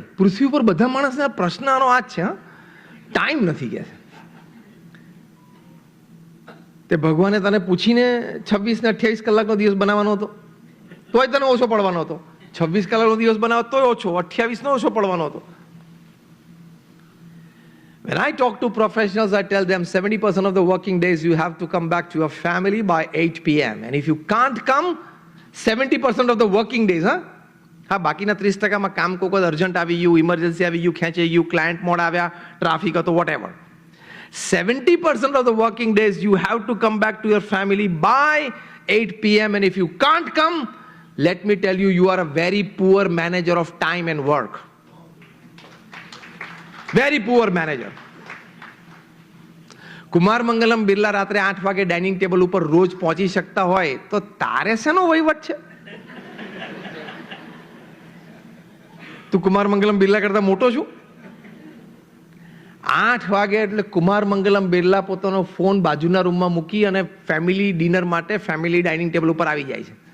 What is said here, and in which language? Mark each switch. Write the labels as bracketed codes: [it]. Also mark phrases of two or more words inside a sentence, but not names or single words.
[gu] પૃથ્વી ઉપર બધા માણસના પ્રશ્ન આનો આ જ છે, ટાઈમ નથી કે તે ભગવાને તને પૂછીને 26 ને 28 કલાકનો દિવસ બનાવવાનો હતો તોય તને ઓછો પડવાનો હતો. 26 કલાકનો દિવસ બનાવો તોય ઓછો, 28 નો ઓછો પડવાનો હતો. [en] When I talk to professionals, I tell them 70% of the working days you have to come back to your family by 8 p.m. And if you can't come, 70% of the working days, [gu] હા બાકીના 30%માં કામ કોઈ અર્જન્ટ આવી ગયું, ઇમરજન્સી આવી ગયું, ખેંચાઈ ગયું, ક્લાયન્ટ મોડ આવ્યા, ટ્રાફિક હતો, whatever. [en] 70% of the working days you have to come back to your family by 8 p.m. And if you can't come, let me tell you, you are a very poor manager of time and work. Very poor manager. [gu] કુમાર મંગલમ બિરલા રાત્રે 8 વાગે [en] dining table [gu] ઉપર રોજ પહોંચી શકતા હોય તો તારે શેનો વહીવટ છે? તું કુમાર મંગલમ બિરલા કરતા મોટો છું? 8 વાગે એટલે કુમાર મંગલમ બિરલા પોતાનો ફોન બાજુના રૂમમાં મૂકી અને [en] family dinner [gu] માટે [en] family dining table [gu] ઉપર આવી જાય છે.